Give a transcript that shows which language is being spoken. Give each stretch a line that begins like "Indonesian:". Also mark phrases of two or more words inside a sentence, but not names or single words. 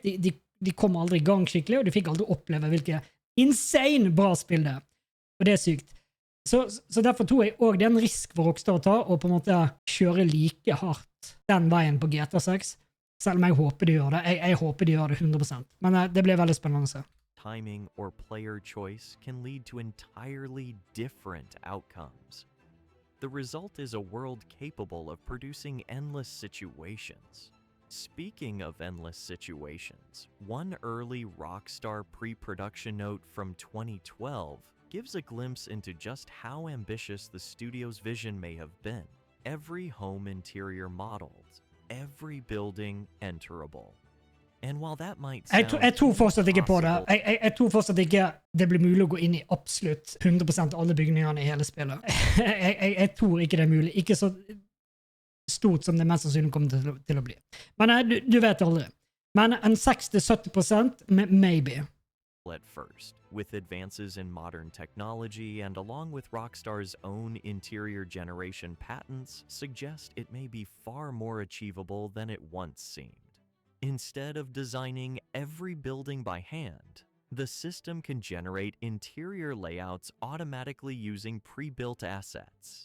Norwegian: De kom aldri i gang skikkelig, og de fikk aldri oppleve hvilke insane bra spill det er. Og det er sykt. Så derfor tror jeg også det er en risk for Rockstar å ta, og på en måte kjøre like hardt den veien på GTA 6. Selv om jeg håper de gjør det. Jeg håper de gjør det 100%. Men det blir veldig spennende å se.
English: Timing or player choice can lead to entirely different outcomes. The result is a world capable of producing endless situations. Speaking of endless situations, one early Rockstar pre-production note from 2012 gives a glimpse into just how ambitious the studio's vision may have been. Every home interior modeled, every building enterable. And while that might sound
Norwegian: jeg tror fortsatt ikke på det. Jeg tror fortsatt ikke det blir mulig å gå inn i absolutt 100% alle bygningene i hele spillet. Jeg tror ikke det er mulig. Ikke så stort som det mest sannsynlig kommer til å bli. Men du vet aldri. Men en 60-70% maybe.
English: At first, with advances in modern technology and along with Rockstar's own interior generation patents, suggest it may be far more achievable than it once seemed. Instead of designing every building by hand, the system can generate interior layouts automatically using pre-built assets.